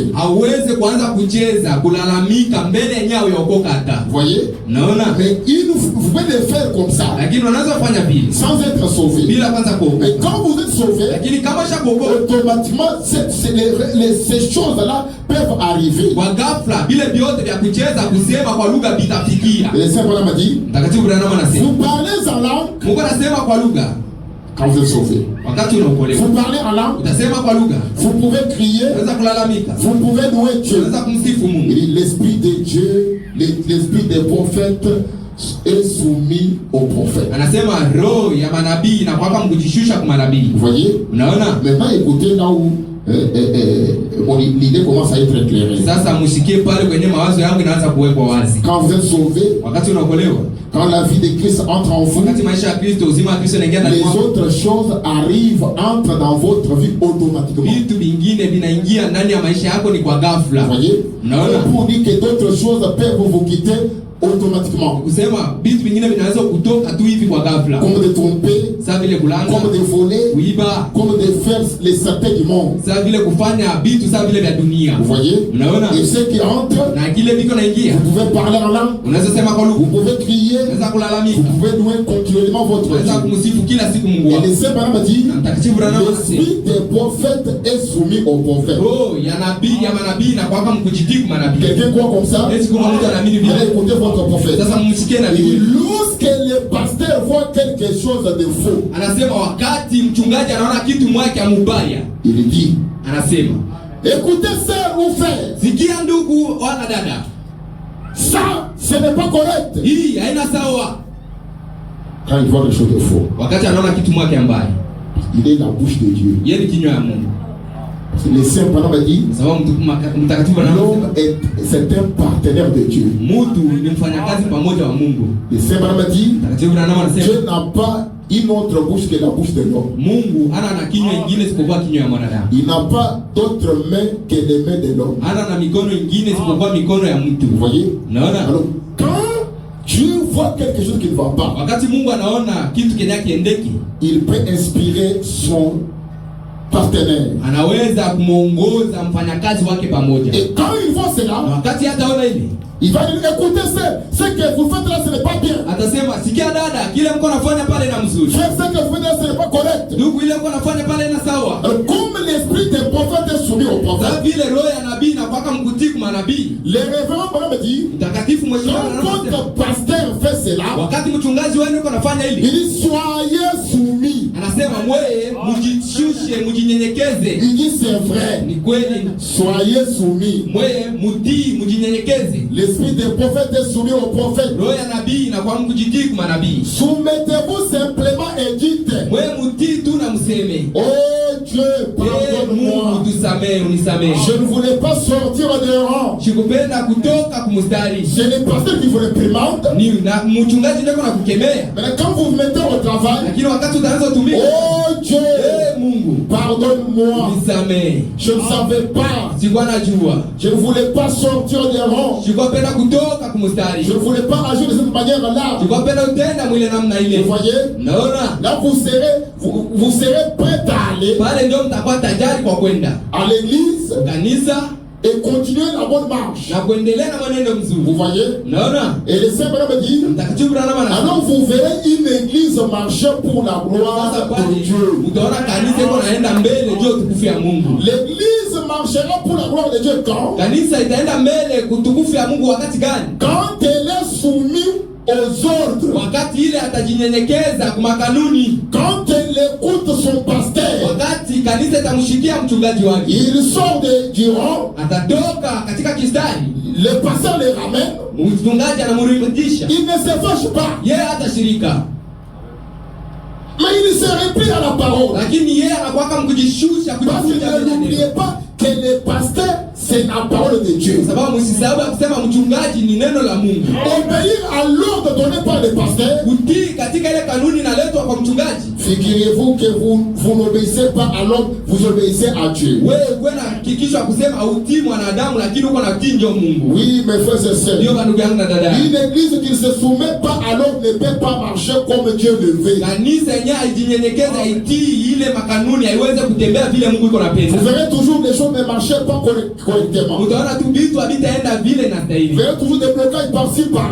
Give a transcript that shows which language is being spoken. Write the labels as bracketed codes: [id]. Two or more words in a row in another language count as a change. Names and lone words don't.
[fr] Vous voyez? Mais vous pouvez les faire comme ça sans être sauvé. Mais quand vous êtes sauvé, automatiquement ces choses-là peuvent arriver. [sw] Kwa ghafla vile vyote vya kucheza kusema kwa lugha vitafikia. [fr] Et le Seigneur m'a dit, [sw] Mtakatifu Branham anasema, [fr] vous parlez en langue [sw] Mungu anasema kwa lugha [fr] quand vous êtes sauvé. [sw] wakati unaokolewa. [fr] Vous parlez en langue, [sw] Utasema kwa lugha. [fr] vous pouvez crier, [sw] Unaweza kulalamika. [fr] vous pouvez louer Dieu. [sw] Unaweza kumsifu Mungu. [fr] Il dit, l'esprit de Dieu, l'esprit des prophètes est soumis aux prophètes. [sw] Anasema roho ya manabii na kwamba mkujishusha kwa manabii. [fr] Vous voyez? [sw] Unaona? [fr] Maintenant écoutez là où l'idée commence à être éclairée. [sw] Sasa msikie pale kwenye mawazo yangu inaanza kuwekwa wazi. [fr] Quand vous êtes sauvé, [sw] Wakati unaokolewa, [fr] quand la vie de Christ entre en vous, [sw] wakati maisha ya Kristo, uzima wa Kristo inaingia ndani [fr] les [sw] mwako, [fr] autres choses arrivent, entrent dans votre vie automatiquement. [sw] vitu vingine vinaingia ndani ya maisha yako ni kwa ghafla. [fr] Vous voyez? [sw] Unaona? [fr] Pour dire que d'autres choses peuvent vous quitter automatiquement. [sw] Kusema vitu vingine vinaweza kutoka tu hivi kwa ghafla. [fr] Comme de tromper, [sw] Sasa vile kulanga, [fr] comme de voler, [sw] kuiba, [fr] comme de faire les certains du monde. [sw] sasa vile kufanya vitu sasa vile vya dunia. [fr] Vous voyez? [sw] Unaona? [fr] Et ceux qui entrent, [sw] Na kile viko naingia, [fr] vous pouvez parler en langue, [sw] unaweza sema kwa [fr] vous [sw] lugha, [fr] pouvez crier, [sw] unaweza [fr] vous [sw] kulalamika, [fr] pouvez louer continuellement votre [sw] unaweza [fr] Dieu. [sw] kumsifu kila siku Mungu [fr] Et [sw] wako. [fr] le Seigneur m'a dit, [sw] Na Mtakatifu Branham anasema, [fr] l'esprit des prophètes est soumis aux prophètes. [sw] roho ya nabii ya manabii na kwamba mkujitii kwa manabii. [fr] Quelqu'un croit comme ça? [sw] Esi kama mtu anaamini vile. [fr] Allez écouter votre prophète. [sw] Sasa msikie na [fr] Il dit, [sw] Biblia. [fr] lorsque le pasteur voit quelque chose de faux, [sw] Anasema wakati mchungaji anaona kitu mwake mubaya, [fr] il dit, [sw] anasema, [fr] écoutez sœur ou frère, [sw] sikia ndugu wala dada, [fr] ça ce n'est pas correct. [sw] hii haina sawa. [fr] Quand il voit quelque chose de faux, [sw] Wakati anaona kitu mwake mbaya, [fr] il est la bouche de Dieu. [sw] yeye ni kinywa ya Mungu. [fr] Le Saint pendant m'a dit, [sw] Sababu mtakatifu [fr] l'homme [sw] anasema [fr] c'est un partenaire de Dieu. [sw] mtu ni mfanyakazi pamoja wa Mungu. [fr] Le Saint pendant m'a dit, [sw] Mtakatifu anasema [fr] Dieu n'a pas une autre bouche que la bouche de l'homme. [sw] Mungu ana na kinywa ingine isipokuwa kinywa ya mwanadamu. [fr] Il n'a pas d'autres mains que les mains de l'homme. [sw] Ana na mikono ingine isipokuwa mikono ya mtu. [fr] Vous voyez? [sw] Unaona? [fr] Alors, quand Dieu voit quelque chose qui ne va pas, [sw] Wakati Mungu anaona kitu kenye kiendeki, [fr] il peut inspirer son partenaire. [sw] anaweza kumuongoza mfanyakazi wake pamoja. [fr] Et quand il voit [sw] Na [fr] cela, [sw] wakati hataona hivi, [fr] il va dire, écoutez, ce que vous faites là, ce n'est pas bien. [sw] atasema sikia dada, kile mko nafanya pale na mzuri. [fr] Frère, ce que vous faites là, ce n'est pas correct. [sw] Ndugu, ile mko nafanya pale na sawa. [fr] Alors, comme l'esprit des prophètes est soumis aux [sw] Sasa [fr] prophètes, [sw] vile roho ya nabii na kwaka mkutii kwa manabii. [fr] les révérends Branham me dit, [sw] Mtakatifu mheshimiwa [fr] quand [sw] anasema, [fr] votre pasteur fait cela, [sw] wakati mchungaji wenu uko nafanya [fr] il [sw] hili, [fr] dit, soyez soumis. [sw] anasema mweye mjishushe, mjinyenyekeze. [fr] Il dit, c'est vrai. [sw] Ni kweli, [fr] Soyez soumis. [sw] mweye mutii, mjinyenyekeze. [fr] L'esprit des prophètes est soumis aux prophètes. [sw] Roho ya nabii na kwa mkujitii kwa manabii. [fr] Soumettez-vous simplement et dites, [sw] Mweye mutii tu na mseme, [fr] oh Dieu, pardonne-moi. [sw] Mungu tusamehe, unisamehe. [fr] Je ne voulais pas sortir des rangs. [sw] Sikupenda kutoka kumustari. [fr] C'est le pasteur qui vous réprimande. [sw] Ni na mchungaji ndio na kukemea. [fr] Mais quand vous vous mettez au travail, [sw] Lakini wakati utaanza kutumika, [fr] oh Dieu, [sw] Mungu [fr] pardonne-moi. [sw] unisamehe. [fr] Je ne savais pas. [sw] Sikuwa najua. [fr] Je ne voulais pas sortir des rangs. [sw] Sikupenda kutoka kumustari. [fr] Je ne voulais pas agir de cette manière-là. [sw] Sikupenda utenda mwile namna ile. [fr] Vous voyez? [sw] Naona [fr] Là, vous serez prêt à aller [sw] pale ndio mtakuwa tayari kwa kwenda [fr] à l'église [sw] kanisa [fr] et continuer la bonne marche. [sw] na kuendelea na mwenendo [fr] Vous [sw] mzuri. [fr] voyez? [sw] Naona [fr] Et le Saint-Père me dit, [sw] Mtakatifu Branham anasema, [fr] alors vous verrez une église marcher pour la [sw] sasa [fr] gloire de [sw] pale [fr] Dieu. [sw] utaona kanisa iko naenda mbele juu utukufu ya Mungu. [fr] L'église marchera pour la gloire de Dieu quand? [sw] Kanisa itaenda mbele kutukufu ya Mungu wakati gani? [fr] Quand elle est soumise aux ordres. [sw] Wakati ile atajinyenyekeza kwa kanuni. [fr] Quand elle écoute son pasteur. [sw] Wakati kanisa itamshikia mchungaji wake. [fr] Il sort du rang. [sw] Atatoka katika kistari. [fr] Le pasteur le ramène. [sw] Mchungaji anamrudisha. [fr] Il ne se fâche pas. [sw] Yeye atashirika. [fr] Mais il se replie à la parole. [sw] Lakini yeye anakuwa mkujishusha [fr] Parce que n'oubliez pas que le pasteur c'est la parole de Dieu. [sw] Sababu msisahau kusema mchungaji ni neno la Mungu. [fr] Obéir à l'ordre donné par le pasteur. [sw] Kutii katika ile kanuni inaletwa kwa mchungaji. [fr] Figurez-vous que vous n'obéissez pas à l'ordre, vous obéissez à Dieu. [sw] Wewe kwenda hakikisha kusema utii mwanadamu lakini uko na utii ndio Mungu. [fr] Oui, mes frères et sœurs. [sw] Ndio ndugu yangu na dada. [fr] Une église qui ne se soumet pas à l'ordre ne peut pas marcher comme Dieu le veut. [sw] Kanisa yenyewe haijinyenyekeza itii ile makanuni haiweze kutembea vile Mungu iko napenda. [fr] Vous verrez toujours des choses ne marcher pas correctement. [sw] Utaona tu vitu havitaenda vile na stahili. [fr] Vous verrez toujours des blocages par-ci par-là.